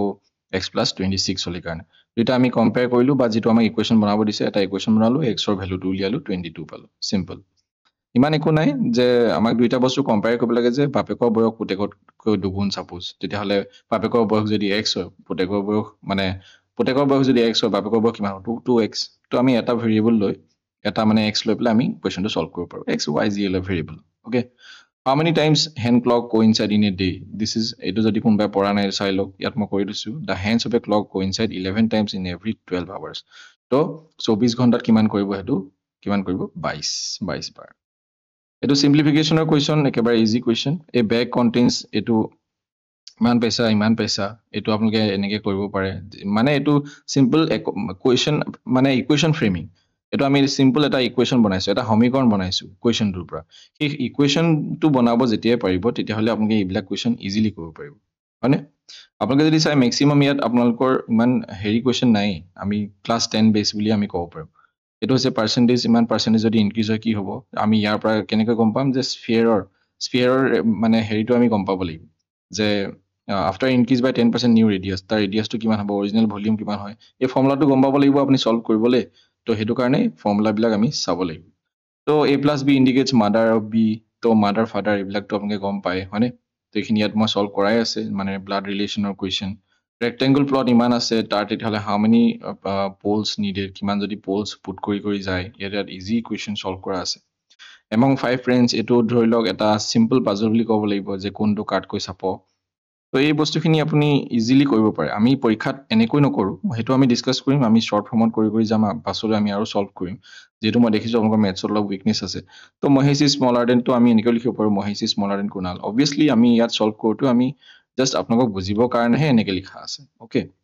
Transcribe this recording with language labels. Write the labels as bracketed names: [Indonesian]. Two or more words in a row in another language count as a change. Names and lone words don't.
[Assamese] x+26 হল কাৰণে দুটা আমি কম্পেয়াৰ কৰিলো বা যেটো আমাক ইকুৱেশ্চন বনাব দিছে এটা ইকুৱেশ্চন বনালো x ৰ ভ্যালুটো উলিয়ালো 22 পালো সিম্পল ইমান একো নাই যে আমাক দুইটা বস্তু কম্পেয়াৰ কৰিব লাগে যে বাপেকৰ বয়স পুতেকতকৈ দুগুণ সাপোজ তেতিয়াহলে বাপেকৰ বয়স যদি x হয় পুতেকৰ বয়স মানে পুতেকৰ বয়স যদি x হয় বাপেকৰ বয়স কিমান হ'ব 2x তো আমি এটা ভেৰিয়েবল লৈ এটা মানে x লৈ পেলাই আমি কোৱেশ্চনটো সলভ কৰিব পাৰো x y z লৈ ভেৰিয়েবল ওকে [English] how many times hand clock coincide in a day this is [Assamese] এটো যদি কোনবাই পঢ়া নাই চাই লওক ইয়াত মই কৈ দিছো [English] the hands of a clock coincide 11 times in every 12 hours [Assamese] তো 24 ঘণ্টাত কিমান কৰিব হেতু কিমান কৰিব 22 বাৰ এটো [English] simplificationৰ question [Assamese] একেবাৰে [English] easy question a bag contains [Assamese] এটো ইমান পইচা এটো আপোনালোকে এনেকে কৰিব পাৰে মানে এটো [English] simple question [Assamese] মানে [English] equation framing [Assamese] এটো আমি সিম্পল এটা ইকুৱেশ্চন বনাইছো এটা সমীকৰণ বনাইছো কোৱেশ্চনটোৰ পৰা এই ইকুৱেশ্চনটো বনাব যেতিয়া পাৰিব তেতিয়াহলে আপোনালোকে এইবিলাক [English] question easily [Assamese] কৰিব পাৰিব হয়নে আপোনালোকে যদি চাই ম্যাক্সিমাম ইয়াত আপোনালোকৰ ইমান হেৰি কোৱেশ্চন নাই আমি [English] class 10 base [Assamese] বুলি আমি ক'ব পাৰো এটো হৈছে পার্সেন্টেজ ইমান পার্সেন্টেজ যদি ইনক্রিজ হয় কি হ'ব আমি ইয়াৰ পৰা কেনেকৈ গম পাম যে স্ফিয়াৰৰ মানে হেৰিটো আমি গম পাব লাগিব যে [English] after increase by 10% new radius [Assamese] তাৰ radius টো কিমান হ'ব [English] original volume [Assamese] কিমান হয় এই ফৰ্মুলাটো গম পাব লাগিব আপুনি সলভ কৰিবলে তো হেতু কাৰণে ফৰ্মুলা বিলাক আমি চাব লাগিব তো [English] a+b indicates mother of b [Assamese] তো [English] mother father [Assamese] এইবিলাকটো আপোনালোকে গম পায় হয়নে তো এইখিনি ইয়াত মই সলভ কৰাই আছে মানে [English] blood relationৰ question rectangle plot [Assamese] ইমান আছে তাৰ তেতিয়াহলে [English] how many poles needed [Assamese] কিমান যদি [English] poles put [Assamese] কৰি যায় ইয়াত [English] easy question [Assamese] সলভ কৰা আছে [English] among 5 friends [Assamese] এটো ধৰি লওক এটা [English] simple puzzle [Assamese] বুলি ক'ব লাগিব যে কোনটো কাটকৈ চাপ তো এই বস্তুখিনি আপুনি ইজিলি কৰিব পাৰে আমি পৰীক্ষাত এনেকৈ নকৰোঁ সেইটো আমি ডিছকাছ কৰিম আমি [English] short formত [Assamese] কৰি যাম পাছলৈ আমি আৰু সলভ কৰিম যেহেতু মই দেখিছোঁ আপোনালোকৰ মেথছত অলপ উইকনেছ আছে তো [English] Mahesh is smaller than [Assamese] তো আমি এনেকৈ লিখিব পাৰোঁ [English] Mahesh is smaller than Kunal [Assamese] অবভিয়াছলি আমি ইয়াত সলভ কৰোঁতো আমি জাষ্ট আপোনালোকক বুজিবৰ কাৰণেহে এনেকৈ লিখা আছে অ'কে